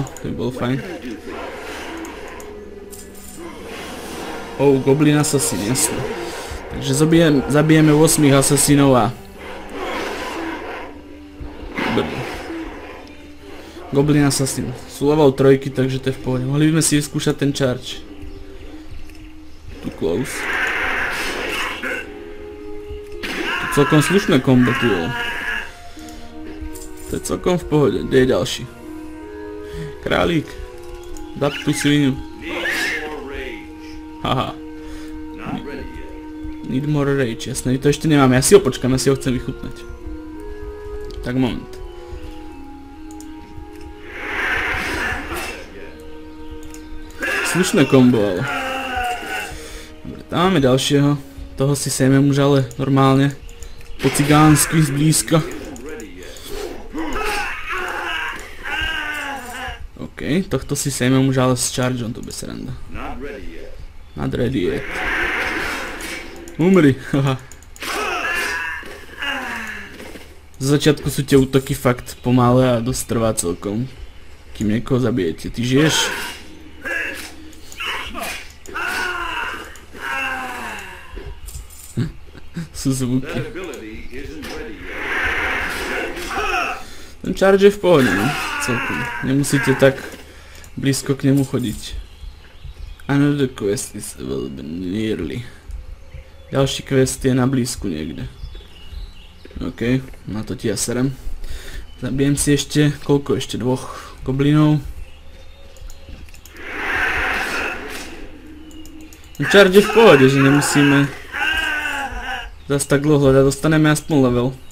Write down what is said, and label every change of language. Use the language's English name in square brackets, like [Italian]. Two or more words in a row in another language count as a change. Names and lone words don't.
[Slovak] To by bolo fajn. Goblin Assassin, jasne. Takže zabijeme 8 asasínov a Goblin Assassin. Sú level 3, takže to je v pohode. Mohli by sme si vyskúšať ten charge. [English] Too close. [Slovak] To je celkom slušné kombo, ty vole. To je celkom v pohode. Kde je ďalší? Králík. Dať tú svinu. Haha. [English] Need more rage, [Slovak] jasné. To ešte nemáme. Ja si ho počkám, ja si ho chcem vychutnať. Tak moment. Slušné kombo, ale. Dobre, tam máme ďalšieho. Toho si sejmem už ale normálne. Po cigánsky, zblízka. OK, tohto si sejmem už ale s chargeom, to bez sranda. [English] Not ready yet. Umri, haha. [Slovak] Z začiatku sú tie útoky fakt pomalé a dosť trvá celkom. Kým niekoho zabijete. Ty žiješ? Sú zvuky. Ten charge je v pohode, no? Celkom. Nemusíte tak blízko k nemu chodiť. [English] Another quest is available nearly. [Slovak] Ďalší quest je na blízku niekde. OK, na to ti ja serem. Zabijem si ešte, koľko ešte? 2 goblinov. Charge je v pohode, že nemusíme zas tak dlho hľadať, dostaneme aspoň level.